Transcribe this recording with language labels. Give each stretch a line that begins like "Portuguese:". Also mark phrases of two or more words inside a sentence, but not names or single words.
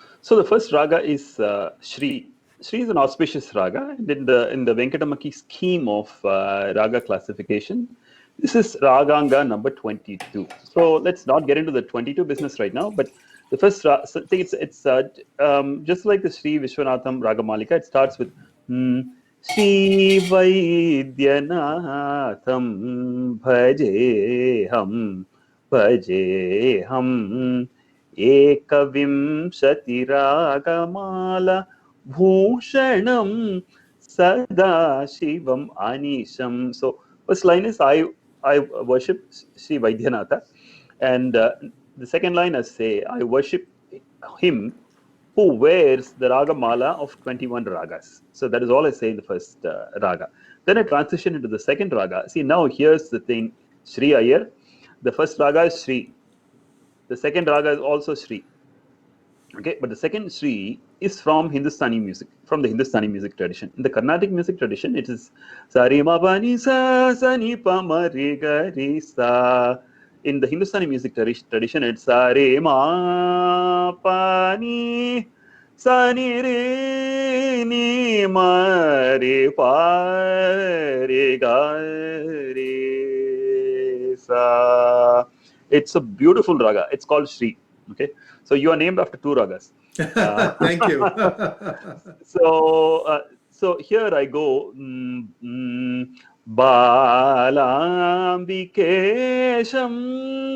English: So the first raga is Shri. Shri is an auspicious raga, and in the Venkatamaki scheme of raga classification, this is raganga number 22. So let's not get into the 22 business right now, but the first thing, it's just like the Sri Vishwanatham Ragamalika. It starts with
Sanskrit: Sri Vaidyanatha bhajeham Ekavimshati Ragamalika bhushanam sada Shivam anisham.
English: So first line is I worship Sri Vaidyanatha, and the second line I say I worship him who wears the Ragamala of 21 ragas. So that is all I say in the first raga. Then I transition into the second raga. See, now here's the thing, Sri Iyer. The first raga is Sri. The second raga is also Sri. Okay, but the second Sri is from Hindustani music, from the Hindustani music tradition. In the Carnatic music tradition, it is Sari ma pa ni sa ni pa ma re ga re sa. In the Hindustani music tradition, it's Sare ma pa ni sa ni re ni ma re pa re ga re sa. It's a beautiful raga. It's called Sri. Okay, so you are named after 2 ragas. Thank you. So here I go. Balambikesham.